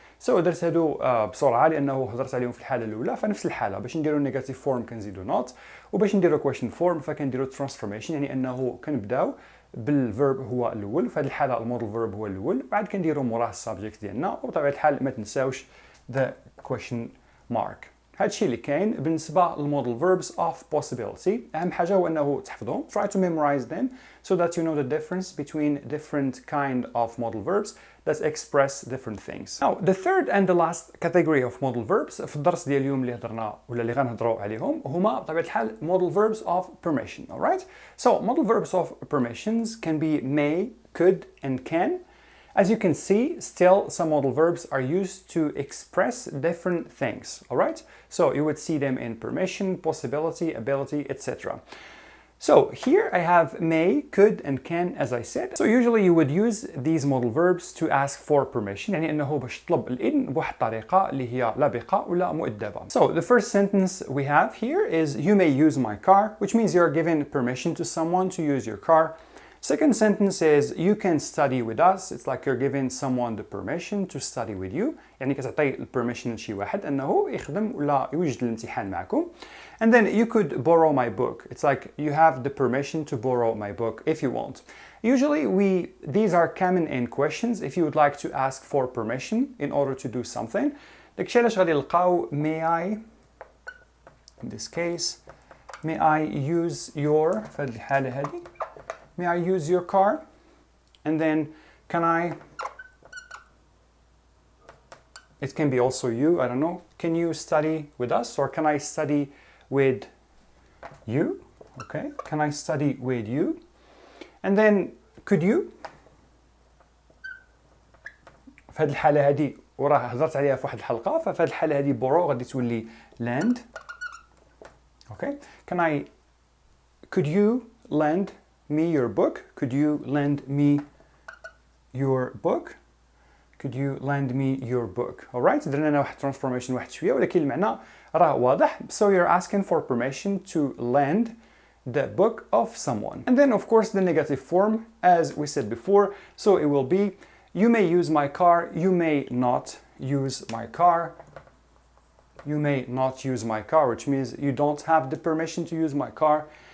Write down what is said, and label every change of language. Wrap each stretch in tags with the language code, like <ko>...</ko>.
<ar>So درت هادو بسرعه لانه هضرت عليهم في الحاله الاولى فنفس الحاله باش نديروا نيجاتيف فورم كنزيدوا not وباش نديروا كويشن فورم فكنديروا ترانسفورميشن يعني انه كنبداو بالفيرب هو الاول في هذه الحاله المودال فيرب هو الاول بعد كنديروا موراه السبجكت ديالنا وبطبيعه الحال ما تنساوش</ar> <en>the question mark.</en> <ar>هادشي اللي كاين بالنسبه للمودال</ar> <en>verbs of possibility.</en> <ar>اهم حاجه هو انه تحفظهم.</ar> <en>Try to memorize them so that you know the difference between different kind of modal verbs that express different things. Now, the third and the last category of modal verbs</en> <ar>في الدرس ديال اليوم اللي هضرنا ولا اللي غنهضروا عليهم هما بطبيعه الحال</ar> <en>modal verbs of permission. Alright? So, modal verbs of permissions can be may, could, and can. As you can see, still some modal verbs are used to express different things, all right? So you would see them in permission, possibility, ability, etc. So here I have may, could, and can, as I said. So usually you would use these modal verbs to ask for permission,</en> <ar>يعني أنه باش تطلب الإذن بواحد الطريقة اللي هي لبقة ولا مؤدبة.</ar> <en>So the first sentence we have here is you may use my car, which means you're giving permission to someone to use your car. Second sentence is you can study with us. It's like you're giving someone the permission to study with you.</en> <ar>يعني كتعطي permission لشي واحد أنه يخدم ولا يوجد الامتحان معكم.</ar> <en>And then you could borrow my book. It's like you have the permission to borrow my book if you want. Usually these are common in questions if you would like to ask for permission in order to do something.</en> <ar>داكشي علاش غادي نلقاو</ar> <en>may I, in this case, may I use your</en> <ar>في هذه الحالة هذه.</ar> <en>May I use your car? And then can I, it can be also you, I don't know, can you study with us or can I study with you? Okay, can I study with you? And then could you?</en> <ar>في هذه الحالة هذه وراه هضرت عليها في واحد الحلقة ففي هذه الحالة هذه borrow غادي تولي lend.</ar> <en>Okay, could you lend me your book? Could you lend me your book? Could you lend me your book?</en> <ar>Alright, درنا لنا واحد transformation واحد شوية ولكن المعنى راه واضح.</ar> <en>So you're asking for permission to lend the book of someone. And then of course the negative form as we said before. So it will be you may use my car, you may not use my car. You may not use my car, which means you don't have the permission to use my car.</en>